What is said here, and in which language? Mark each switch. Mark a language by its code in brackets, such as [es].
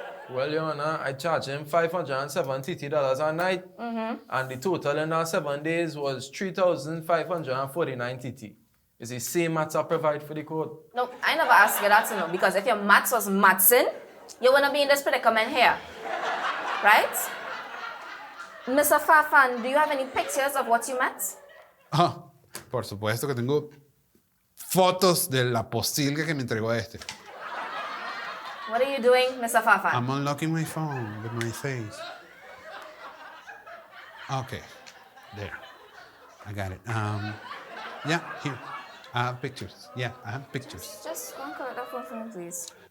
[en] Well, Your Honor, I charged him $570 a night, and the total in our 7 days was 3,549 TT. Is the same matter I provide for the court? No, I never asked you that to know, because if your maths was mathsing, you wouldn't be in this predicament here. Right? Mr. Fafan, do you have any pictures of what you met? [es] Ah, por supuesto que tengo fotos de la posilga que me entregó este. [en] What are you doing, Mr. Fafan? I'm unlocking my phone with my face. Okay, there. I got it. Yeah, here. I have pictures. Yeah, I have pictures. Just one collect that phone from me, please.